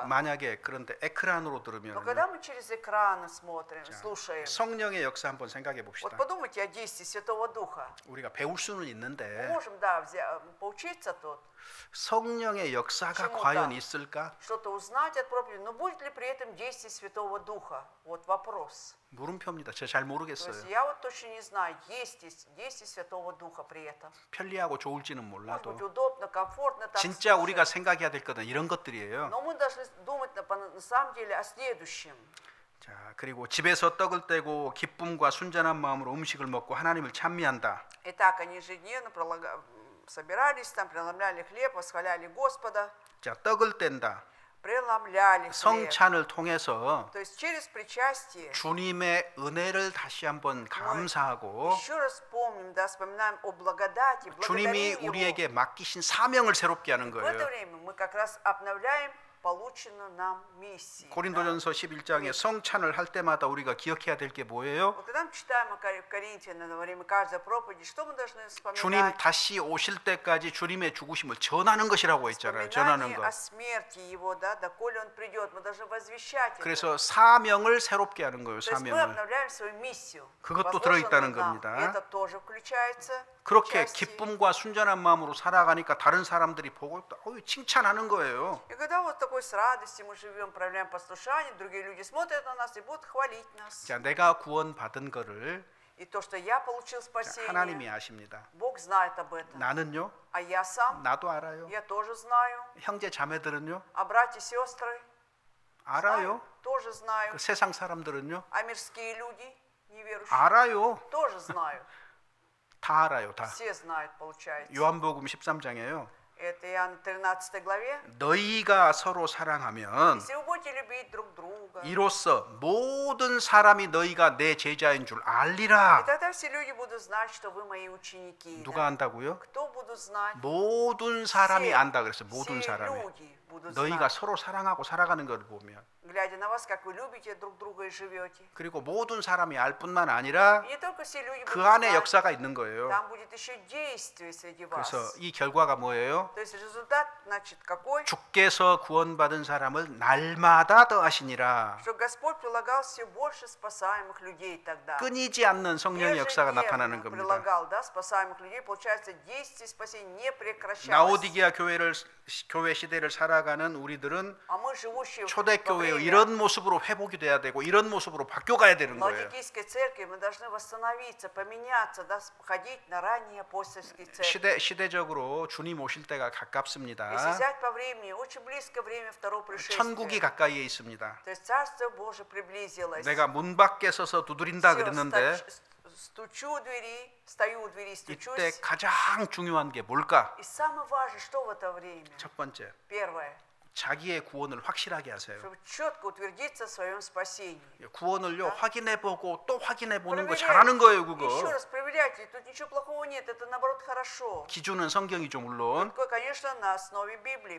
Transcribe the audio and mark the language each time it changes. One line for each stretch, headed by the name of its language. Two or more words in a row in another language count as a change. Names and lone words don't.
Korean: 만약에 그런데 에크란으로
Russian: Но
Korean: 들으면
Russian: когда мы через экраны смотрим, слушаем,
Korean: 성령의 역사 한번 생각해
Russian: вот
Korean: 봅시다.
Russian: подумайте о действии Святого Духа.
Korean: 우리가 배울 수는
Russian: Мы
Korean: 있는데
Russian: можем, да, поучиться тут,
Korean: 성령의 역사가
Russian: чему-то,
Korean: 과연 있을까?
Russian: что-то узнать от проповеди, но будет ли при этом действие Святого Духа? Вот вопрос.
Korean: 물음표입니다. 제가 잘
Russian: То есть
Korean: 모르겠어요.
Russian: я вот точно не знаю, есть ли действие Святого Духа при этом.
Korean: 편리하고 좋을지는
Russian: Может
Korean: 몰라도
Russian: быть, удобно, комфортно так
Korean: 진짜
Russian: слушать.
Korean: 우리가 생각해야 될 것은 이런 것들이에요.
Russian: Но мы должны думать на самом деле о следующем.
Korean: 자, 그리고 집에서 떡을 떼고 기쁨과 순전한 마음으로 음식을 먹고 하나님을 찬미한다.
Russian: Итак, они ежедневно собирались, там преломляли хлеб, восхваляли Господа,
Korean: 자, 떡을 뗀다.
Russian: преломляли хлеб.
Korean: 성찬을 통해서
Russian: То есть через причастие
Korean: 주님의 은혜를 다시 한번 감사하고
Russian: еще раз помним, да, вспоминаем о благодати,
Korean: 주님이
Russian: благодарим Его.
Korean: 우리에게 맡기신 사명을 새롭게 하는
Russian: В это
Korean: 거예요.
Russian: время мы как раз обновляем полученную нам миссию.
Korean: 고린도전서 11장에 성찬을 할 때마다 우리가 기억해야 될 게 뭐예요?
Russian: Вот когда мы читаем о Коринфянам во время каждой проповеди, что мы должны
Korean: 주님
Russian: вспоминать?
Korean: 다시 오실 때까지 주님의 죽으심을 전하는 것이라고 했잖아요. 전하는
Russian: Вспоминание
Korean: 것.
Russian: о смерти Его, да, доколе Он придет, мы должны возвещать это.
Korean: 그래서 사명을 새롭게 하는 거예요.
Russian: То есть мы
Korean: 사명을.
Russian: обновляем свою миссию.
Korean: 그것도
Russian: возложенную
Korean: 들어있다는
Russian: нам.
Korean: 겁니다.
Russian: Это тоже включается.
Korean: 그렇게
Russian: в части.
Korean: 기쁨과 순전한 마음으로 살아가니까 다른 사람들이 보고 칭찬하는 거예요.
Russian: И когда вот такой с радостью мы живем, проявляем послушание, другие люди смотрят на нас и будут хвалить нас.
Korean: 자, 내가 구원받은 거를
Russian: И то, что я получил
Korean: 자,
Russian: спасение,
Korean: 하나님이 아십니다.
Russian: Бог знает об этом.
Korean: 나는요?
Russian: А я сам,
Korean: 나도 알아요.
Russian: я тоже знаю.
Korean: 형제 자매들은요?
Russian: А братья и сестры,
Korean: 알아요.
Russian: тоже знаю.
Korean: 그 세상 사람들은요?
Russian: А мирские люди, неверующие,
Korean: 알아요.
Russian: тоже знают.
Korean: 다 알아요. 다.
Russian: Все знают, получается.
Korean: 요한복음 13장에요.
Russian: Это Иоанна 13 главе.
Korean: 너희가 서로 사랑하면
Russian: Если вы будете любить друг друга,
Korean: 이로써 모든 사람이 너희가 내 제자인 줄
Russian: и
Korean: 알리라.
Russian: тогда все люди будут знать, что вы мои ученики.
Korean: 누가
Russian: Да?
Korean: 안다고요?
Russian: Кто будут знать?
Korean: 모든 사람이
Russian: Все,
Korean: 안다 그랬어요. 모든
Russian: все
Korean: 사람이.
Russian: люди будут
Korean: 너희가
Russian: знать,
Korean: 서로 사랑하고 살아가는 걸 보면
Russian: глядя на вас, как вы любите друг друга и живете.
Korean: 그리고 모든 사람이 알 뿐만 아니라
Russian: И не только все люди
Korean: 그
Russian: будут
Korean: 안에
Russian: знать,
Korean: 역사가 있는 거예요.
Russian: там будет еще действие среди вас.
Korean: 그래서 이 결과가 뭐예요?
Russian: То есть результат, значит, какой?
Korean: 주께서 구원받은 사람을 날마다 더하시니라.
Russian: Что Господь прилагал все больше спасаемых людей тогда.
Korean: 끊이지 않는 성령의 역사가 나타나는
Russian: Ежедневно
Korean: 겁니다.
Russian: прилагал, да, спасаемых людей. Получается, действие спасения не прекращалось.
Korean: 라오디게아 교회 시대를 살아가는 우리들은
Russian: А мы, живущие во
Korean: 초대교회의
Russian: время
Korean: 이런 모습으로 회복이 돼야 되고 이런 모습으로 바뀌어가야 되는 거예요.
Russian: Ладикийской церкви, мы должны восстановиться, поменяться, да, ходить на ранние апостольские церкви.
Korean: 시대적으로 주님 오실 때가
Russian: Если
Korean: 가깝습니다.
Russian: взять по времени, очень близко время второго
Korean: 천국이
Russian: пришествия.
Korean: 가까이에 있습니다.
Russian: То есть Царство Божие приблизилось.
Korean: 내가 문 밖에 서서 두드린다
Russian: Всё,
Korean: 그랬는데
Russian: стучу у двери, стою у двери,
Korean: 이때
Russian: стучусь.
Korean: 가장 중요한 게 뭘까?
Russian: И самое важное, что в это время?
Korean: 첫 번째,
Russian: Первое.
Korean: 자기의 구원을 확실하게 하세요.
Russian: чтобы четко утвердиться в своем спасении.
Korean: 구원을요 확인해보고 또 확인해보는 거
Russian: Проверяйте,
Korean: 잘하는 거예요,
Russian: еще
Korean: 그거.
Russian: раз проверяйте, тут ничего плохого нет, это наоборот хорошо.
Korean: 기준은 성경이죠, 물론.
Russian: Только, конечно, на основе Библии